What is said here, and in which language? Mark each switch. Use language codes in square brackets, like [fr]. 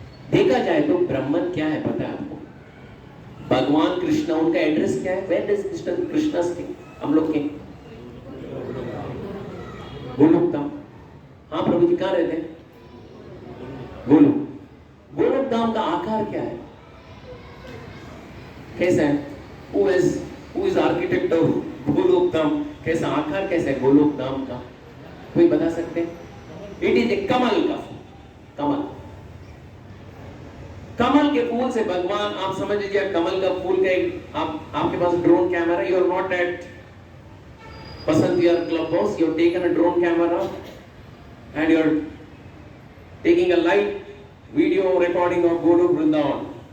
[hi] देखा जाए तो ब्रह्मन क्या है पता है आपको? भगवान कृष्ण, उनका एड्रेस क्या है? [en] Where does Krishna stay? [hi] हम लोग के गोलोक धाम। हाँ प्रभु जी, कहाँ रहते हैं? गोलोक। गोलोक धाम का आकार क्या है? कैसा है? [en] Who is architect of Golok Dham? [hi] कैसा आकार, कैसा है गोलोक धाम का? कोई बता सकते हैं? [en] it is a [hi] कमल का फूल। कमल, कमल के फूल से भगवान, आप समझ लीजिए कमल का फूल का एक, आपके पास [en] Drone camera, you are not at Vasant Vihar Club House, you have taken a drone camera and you are taking a live video recording of Golok Vrindavan.